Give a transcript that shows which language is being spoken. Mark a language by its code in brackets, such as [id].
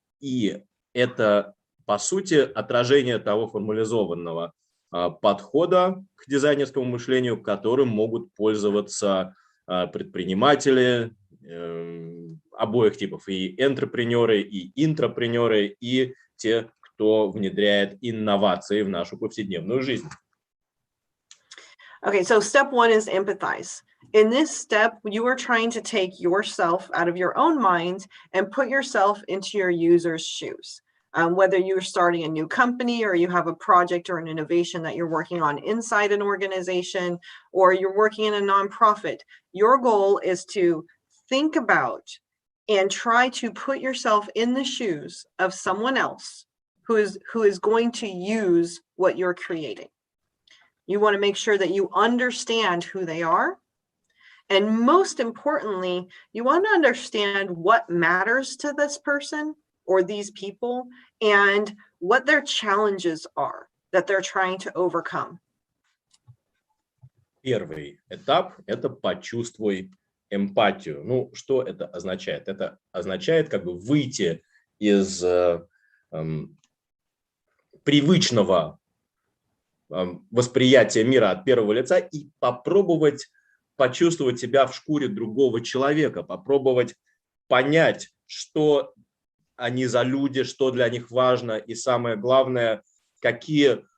[ru] И это, по сути, отражение того формализованного подхода к дизайнерскому мышлению, которым могут пользоваться предприниматели обоих типов, и энтрепренеры, и интрапренеры, и те, кто внедряет инновации в нашу повседневную жизнь. [en] Okay, so step 1 is empathize. In this step, you are trying to take yourself out of your own mind and put yourself into your user's shoes. Whether you're starting a new company or you have a project or an innovation that you're working on inside an organization, or you're working in a nonprofit, your goal is to think about and try to put yourself in the shoes of someone else who is going to use what you're creating. You want to make sure that you understand who they are. And most importantly, you want to understand what matters to this person or these people and what their challenges are that they're trying to overcome. [ru] Первый этап – это почувствуй эмпатию. Ну, что это означает? Это означает как бы выйти из привычного восприятия мира от первого лица и попробовать почувствовать себя в шкуре другого человека, попробовать понять, что они за люди, что для них важно, и самое главное, какие